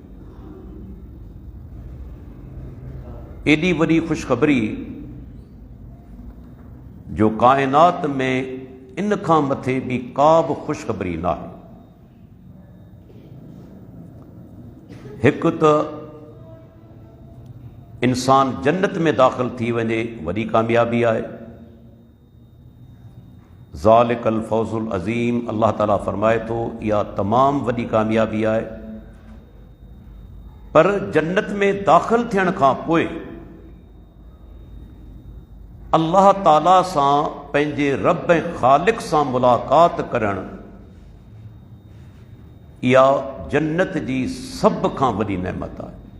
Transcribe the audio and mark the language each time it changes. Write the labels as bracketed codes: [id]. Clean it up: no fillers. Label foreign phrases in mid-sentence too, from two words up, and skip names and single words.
[sd] एॾी वॾी ख़ुशख़बरी जो काइनात में इन खां मथे ॿी का बि ख़ुशख़बरी न आहे। हिकु त इंसान जन्नत में दाख़िल थी वञे, वॾी कामयाबी आहे। [ar] ذلك الفوز العظيم, [sd] अल्लाह ताला फ़रमाए थो इहा तमामु वॾी कामयाबी आहे। पर जन्नत में दाख़िल थियण खां पोइ अल्लाह ताला सां, पंहिंजे रब ऐं ख़ालिक़ सां मुलाक़ात करणु, इहा जन्नत जी सभ खां वॾी नेमत आहे।